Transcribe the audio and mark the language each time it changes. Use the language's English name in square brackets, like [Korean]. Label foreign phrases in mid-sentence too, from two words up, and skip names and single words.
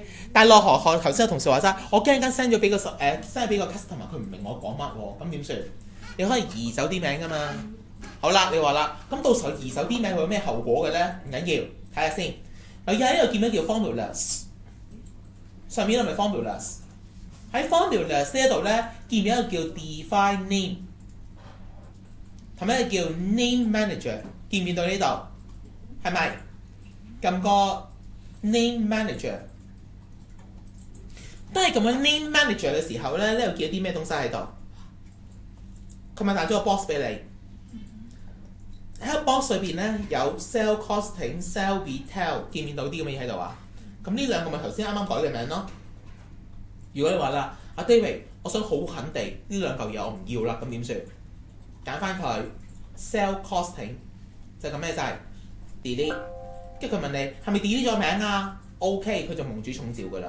[Cantonese] 但係落河頭先有同事話齋，我驚間 send 咗俾個send 俾個 customer， 佢唔明我講乜喎，咁點算？你可以移走啲名噶嘛？好啦，你話啦，咁到時候移走啲名會有咩後果嘅咧？唔緊要，睇下先。有一個見到叫 formulas， 上面係咪 formulas？喺 formulas 呢一度咧，見唔見一個叫 [English] define name， [Cantonese] 同埋一個叫 [English] name manager， [Cantonese] 見唔見到呢度？係咪？撳個 [English] name manager， [Cantonese] 當你撳個 [English] name manager [Cantonese] 嘅時候咧，呢度見到啲咩東西喺度？佢咪彈咗個 box 俾你。喺個 box 裏邊咧有 [English] sell costing、 sell retail， [Cantonese] 見唔見到啲咁嘅嘢喺度啊？咁呢兩個咪頭先啱啱改嘅名咯。如果你話啦，阿 David， 我想好肯定呢兩嚿嘢我唔要啦，咁點算？揀翻佢 [English] sell costing [Cantonese] 就撳咩掣？delete， 跟住佢問你係咪 delete 咗名啊 ？OK， 佢就蒙主重召㗎啦。